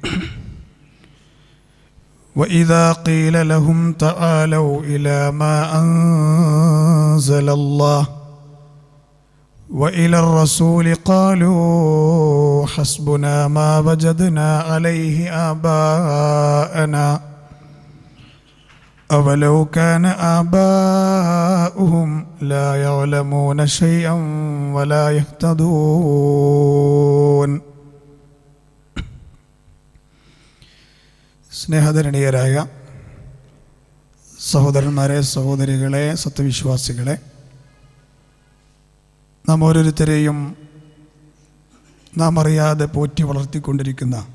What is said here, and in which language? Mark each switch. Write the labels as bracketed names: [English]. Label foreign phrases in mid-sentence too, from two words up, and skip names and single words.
[Arabic] وإذا قيل لهم تعالوا إلى ما أنزل الله وإلى الرسول قالوا حسبنا ما وجدنا عليه آباءنا أولو كان آباؤهم لا يعلمون شيئا ولا يهتدون. [Malayalam] സ്നേഹധരണീയരായ സഹോദരന്മാരെ, സഹോദരികളെ, സത്യവിശ്വാസികളെ, നാം ഓരോരുത്തരെയും നാം അറിയാതെ പോറ്റി വളർത്തിക്കൊണ്ടിരിക്കുന്ന